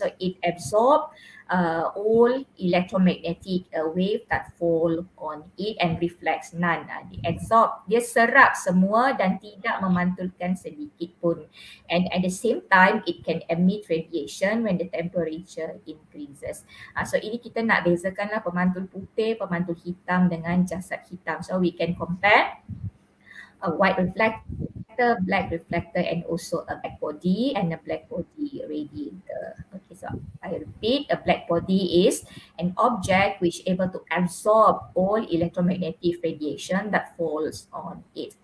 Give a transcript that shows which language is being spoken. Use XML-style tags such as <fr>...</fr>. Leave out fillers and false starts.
<en>So it absorb all electromagnetic wave that fall on it and reflects none.</en> <ms>Dia serap semua dan tidak memantulkan sedikit pun.</ms> <en>And at the same time, it can emit radiation when the temperature increases.</en> <ms>So ini kita nak bezakanlah pemantul putih, pemantul hitam dengan jasad hitam.</ms> <en>So we can compare a white reflector, black reflector, and also a black body and a black body radiator. Okay, so I repeat, a black body is an object which is able to absorb all electromagnetic radiation that falls on it.</en>